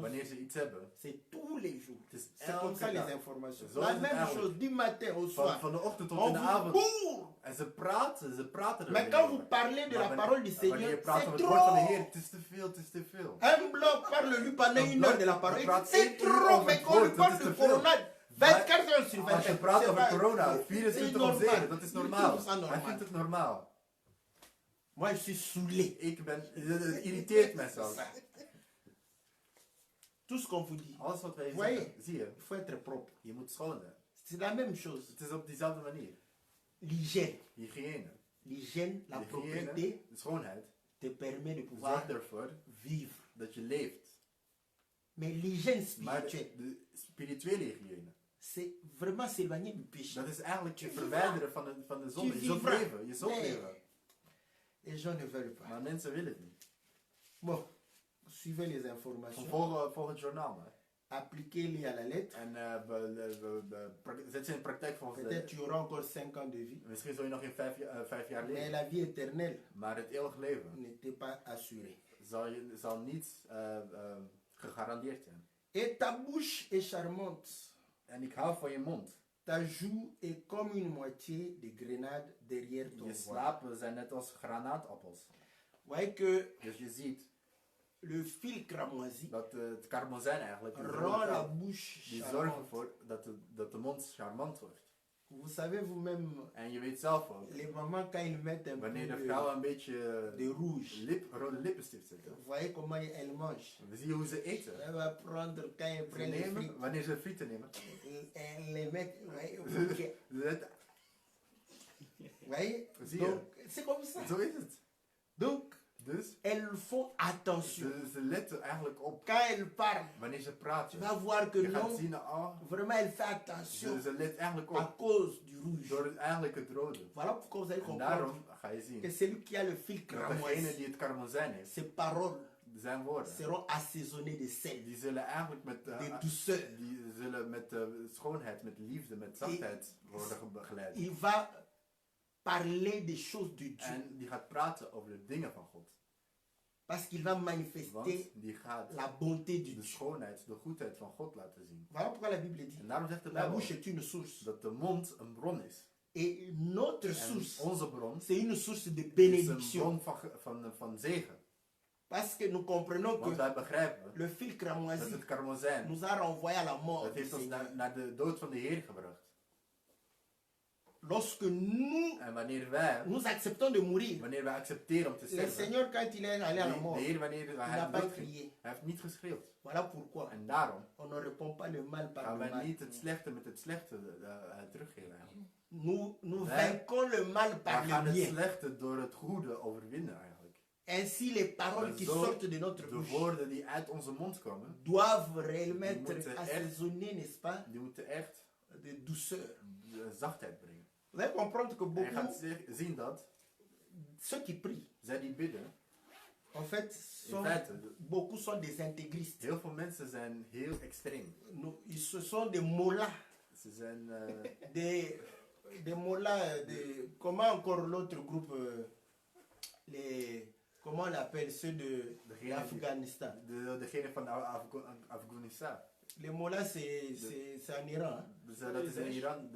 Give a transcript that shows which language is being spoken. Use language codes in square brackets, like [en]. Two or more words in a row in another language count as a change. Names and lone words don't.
[nl] Wanneer ze iets hebben, [fr] c'est tous les jours. [nl] het is [fr] C'est comme ça [nl] elke [fr] les [nl] dag. [fr] informations. [nl] Zo [fr] La [nl] is het [fr] même [nl] eigenlijk. [fr] chose du matin au [nl] Van, [fr] soir. [nl] van de ochtend tot [fr] On [nl] in de [fr] vous [nl] avond. [fr] bourre. [nl] En ze praten er [fr] Mais [nl] weer [fr] quand [nl] over. [fr] vous parlez de [nl] Maar [fr] la [nl] wanneer- [fr] parole du [nl] wanneer je [fr] Seigneur, [nl] praat [fr] c'est [nl] over het woord van de [fr] trop. [nl] Heer, het is te veel, het is te veel. [fr] Un bloc parle lui pendant Un une bloc heure de la parole. [nl] praat [fr] C'est [nl] 1 uur [fr] trop. [nl] over [fr] Mais [nl] het [fr] quand on lui [nl] woord, dat [fr] parle [nl] is [fr] de [nl] te veel. [fr] corona, 24 heures sur [nl] Als je [fr] 24. [nl] praat [fr] c'est [nl] over [fr] pas- [nl] corona, [fr] c'est [nl] 24 op [fr] normal. [nl] 7, dat is [fr] Il [nl] normaal. [fr] trouve ça [nl] Hij [fr] normal. [nl] vindt het normaal. [fr] Moi, je suis saoulé. [nl] Het irriteert mij zelfs. [fr] Tout ce qu'on vous dit, [nl] Alles wat wij [fr] Ouais. [nl] zeggen, zie je, [fr] il faut être propre. [nl] je moet schoon zijn. [fr] C'est la même chose. [nl] Het is op diezelfde manier. [fr] L'hygiène. [nl] Hygiëne. [fr] L'hygiène, la [nl] De [fr] propreté [nl] hygiëne, de schoonheid, [fr] te permet de pouvoir [nl] zorgt ervoor [fr] vivre. [nl] dat je leeft. [fr] Mais l'hygiène [nl] Maar [fr] spirituelle, [nl] de spirituele hygiëne, [fr] c'est vraiment s'éloigner du péché. [nl] dat is eigenlijk je [fr] Tu [nl] verwijderen van de zonde. [fr] Tu [nl] Je zult [fr] vivras. [nl] leven, je zult [fr] Mais [nl] leven. [fr] les gens ne veulent pas. [nl] Maar mensen willen het niet. [fr] Bon, suivez les informations. [nl] Volg het journaal maar. [fr] Appliquez-les à la lettre. [nl] En zet ze in praktijk volgens [fr] Peut-être [nl] de... [fr] tu auras encore 5 ans de vie. [nl] Misschien zul je nog in 5 jaar [fr] Mais [nl] leven. [fr] la vie éternelle [nl] Maar het eeuwig leven [fr] n'était pas assurée. [nl] zal niet gegarandeerd zijn. [fr] Et ta bouche est charmante. [nl] En ik hou van je mond. [fr] Ta joue est comme une moitié de grenade derrière ton [nl] Je [fr] voile. [nl] slapen zijn net als granaatappels. [fr] Vous voyez que [nl] Dus je ziet [fr] le fil cramoisi [nl] dat het karmozijn eigenlijk, de [fr] rend [nl] rode [fr] la [nl] draad, [fr] bouche [nl] die zorgen [fr] charmante. [nl] ervoor dat de mond charmant wordt. [fr] Vous savez vous-même, [nl] En je weet zelf ook, [fr] les mamans quand ils mettent un [nl] wanneer de [fr] peu [nl] vrouwen een beetje [fr] de rouge, [nl] rode lippenstift zetten, [fr] vous voyez comment elles mangent. [nl] we zien hoe ze eten. [fr] Elle va prendre, quand elle [nl] Ze [fr] prend les frites, [nl] nemen, wanneer ze frieten nemen, [fr] elle les met vous voyez, au bouquet. [nl] ze zetten- [fr] Vous voyez. [nl] Zie je? [fr] Donc, c'est comme ça. [nl] zo is het. [fr] Donc, [nl] Dus [fr] elles font attention. [nl] ze letten eigenlijk op [fr] Quand elles parlent, [nl] wanneer ze [fr] tu [nl] praten. [fr] vas voir que [nl] Je gaat [fr] non, [nl] zien, oh, [fr] vraiment elle fait attention [nl] ze let eigenlijk [fr] à [nl] op [fr] cause du rouge. [nl] door eigenlijk het rode. [fr] Voilà pourquoi vous allez [nl] En [fr] comprendre [nl] daarom ga je zien [fr] que celui qui a le fil [nl] dat degene [fr] cramoisi, [nl] die het karmozijn heeft, [fr] ses paroles [nl] zijn woorden, [fr] seront assaisonnées de sel, [nl] die zullen eigenlijk met, [fr] de douceur. [nl] die zullen met schoonheid, met liefde, met zachtheid worden begeleid. [fr] Il va parler des choses de Dieu [nl] En die gaat praten over de dingen van God. [fr] parce qu'il va manifester [nl] Want die gaat [fr] la bonté de [nl] de [fr] Dieu. [nl] schoonheid, de goedheid van God laten zien. [fr] Voilà pourquoi la Bible dit [nl] En daarom zegt de [fr] la [nl] Bijbel [fr] bouche est une source. [nl] dat de mond een bron is. [fr] Et notre [nl] En [fr] source, [nl] onze bron [fr] c'est une source de [nl] is een [fr] bénédiction. [nl] bron van zegen. [fr] Parce que nous comprenons [nl] Want [fr] que [nl] wij begrijpen [fr] le fil [nl] dat [fr] cramoisi [nl] het karmozijn, [fr] nous a renvoyé à la mort. [nl] dat [fr] du [nl] heeft ons [fr] Seigneur. [nl] naar de dood van de Heer gebracht. [fr] Lorsque nous, [nl] En wanneer wij [fr] acceptons de mourir, [nl] accepteren om te [fr] le [nl] sterven, [fr] Seigneur, quand il est allé à la [nl] de [fr] mort, [nl] Heer wanneer [fr] il [nl] hij [fr] n'a pas [nl] doodging, [fr] crié. [nl] hij heeft niet geschreeuwd. [fr] Voilà pourquoi [nl] En daarom [fr] on ne répond pas le mal par [nl] gaan [fr] le [nl] wij [fr] mal. [nl] niet het slechte met het slechte teruggeven. eigenlijk. [fr] Nous Ouais. vainquons le mal [nl] Wij [fr] par [nl] gaan [fr] le [nl] het [fr] bien. [nl] slechte door het goede overwinnen eigenlijk. [fr] Ainsi, les paroles qui [nl] Zo, [fr] sortent de notre [nl] de [fr] bouche [nl] woorden die uit onze mond komen, [fr] doivent réellement [nl] Die moeten [fr] être [nl] echt- [fr] assaisonnées, n'est-ce pas, [nl] die moeten echt [fr] de douceur. [nl] zachtheid brengen. [fr] Vous allez comprendre que [nl] En je gaat [fr] beaucoup, [nl] zien dat [fr] ceux qui prient, [nl] zij die bidden, [fr] en fait, [nl] in feite, [fr] beaucoup sont des intégristes. [nl] heel veel mensen zijn heel extreem. [fr] Ce sont des mollahs. [nl] Ze zijn [fr] Des mollahs, comment encore l'autre groupe, comment on l'appelle, ceux de [nl] Degene [fr] l'Afghanistan. [nl] degene van Afghanistan. [fr] Les mollahs, c'est en Iran. Hein? [nl] Dus dat is in Iran.